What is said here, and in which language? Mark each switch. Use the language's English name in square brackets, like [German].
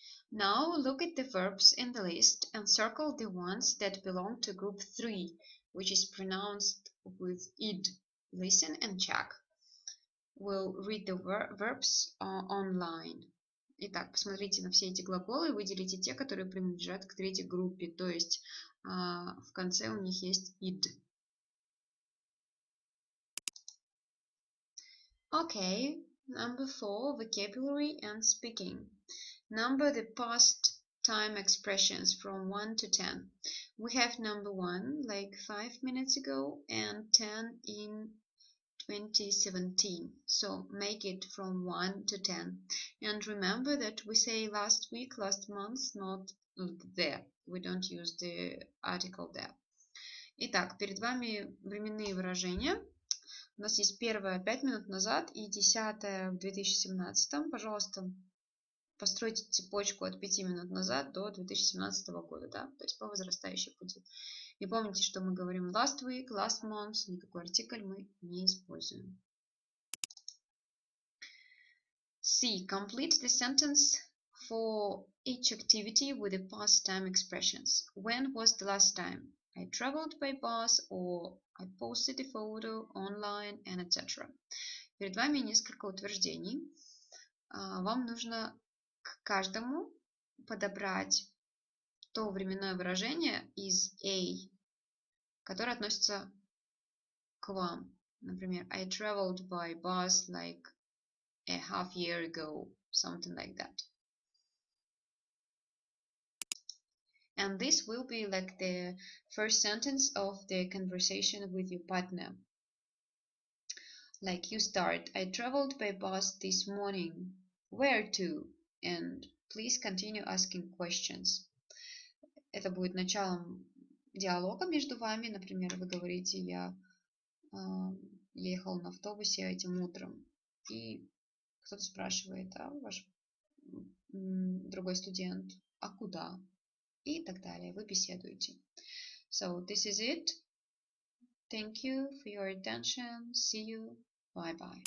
[English] Now look at the verbs in the list and circle the ones that belong to group 3, which is pronounced with id. Listen and check. We'll read the verbs online. [Russian] Итак, посмотрите на все эти глаголы и выделите те, которые принадлежат к третьей группе, то есть в конце у них есть id. [English] Okay, number 4, vocabulary and speaking. Number the past time expressions from 1 to 10. We have number 1, like 5 minutes ago, and 10 in 2017. So make it from 1 to 10. And remember that we say last week, last month, not there. We don't use the article there. [Russian] Итак, перед вами временные выражения. У нас есть первое 5 минут назад и 10 в 2017. Пожалуйста, постройте цепочку от 5 минут назад до 2017 года, да? То есть по возрастающей пути. И помните, что мы говорим [English] last week, last month, [Russian] никакой артикль мы не используем. [English] C. Complete the sentence for each activity with the past time expressions. When was the last time? I traveled by bus, or I posted a photo online, and etc. [Russian] Перед вами несколько утверждений. Вам нужно к каждому подобрать то временное выражение из A, которое относится к вам. Например, [English] I traveled by bus like a half year ago, something like that. And this will be like the first sentence of the conversation with your partner. Like you start, I traveled by bus this morning. Where to? And please continue asking questions. [Russian] Это будет началом диалога между вами. Например, вы говорите, я ехал на автобусе этим утром. И кто-то спрашивает, а ваш другой студент, а куда? И так далее. Вы беседуете. [English] So this is it. Thank you for your attention. See you. Bye bye.